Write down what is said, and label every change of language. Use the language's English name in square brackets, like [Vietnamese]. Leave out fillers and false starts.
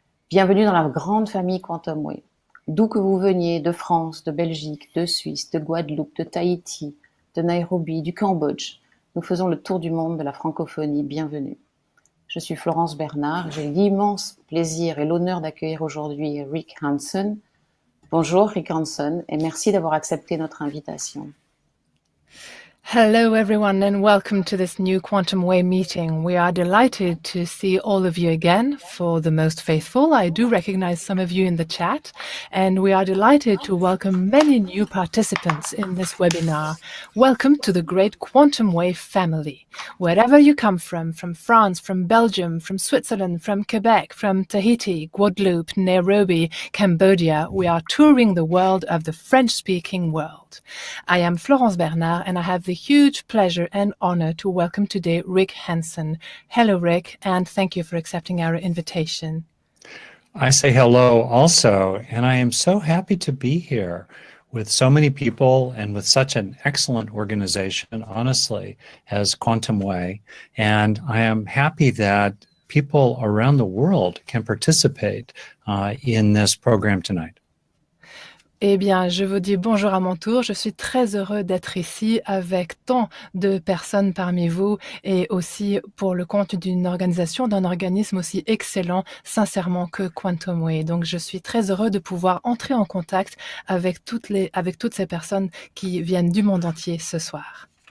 [French] Bienvenue dans la grande famille Quantum Way. D'où que vous veniez, de France, de Belgique, de Suisse, de Guadeloupe, de Tahiti, de Nairobi, du Cambodge, nous faisons le tour du monde de la francophonie. Bienvenue. Je suis Florence Bernard. J'ai l'immense plaisir et l'honneur d'accueillir aujourd'hui Rick Hansen. Bonjour Rick Hansen et merci d'avoir accepté notre invitation. [English] Hello, everyone, and welcome to this new Quantum Way meeting. We are delighted to see all of you again. For the most faithful, I do recognize some of you in the chat, and we are delighted to welcome many new participants in this webinar. Welcome to the great Quantum Way family. Wherever you come from France, from Belgium, from Switzerland, from Quebec, from Tahiti, Guadeloupe, Nairobi, Cambodia, we are touring the world of the French-speaking world. I am Florence Bernard, and I have the huge pleasure and honor to welcome today Rick Hansen. Hello, Rick, and thank you for accepting our invitation. I say hello also, and I am so happy to be here with so many people and with such an excellent organization, honestly, as Quantum Way. And I am happy that people around the world can participate in this program tonight. [French] Eh bien, je vous dis bonjour à mon tour. Je suis très heureux d'être ici avec tant de personnes parmi vous et aussi pour le compte d'une organisation, d'un organisme aussi excellent, sincèrement, que Quantum Way. Donc, je suis très heureux de pouvoir entrer en contact avec toutes ces personnes qui viennent du monde entier ce soir.